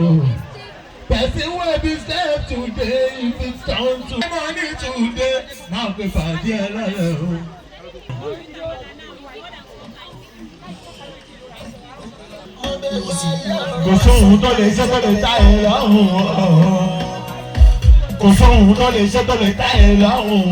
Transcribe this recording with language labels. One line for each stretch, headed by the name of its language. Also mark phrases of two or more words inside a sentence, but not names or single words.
Nigerian Pidgin: Person wey be safe today if it's down to money today.
Yoruba: Máa pe pàdé ẹ lọ́lẹ̀ o. Kò sóhun tó lè ṣe tó lè ta ẹ lọ́rùn. Kò sóhun tó lè ṣe tó lè ta ẹ lọ́rùn.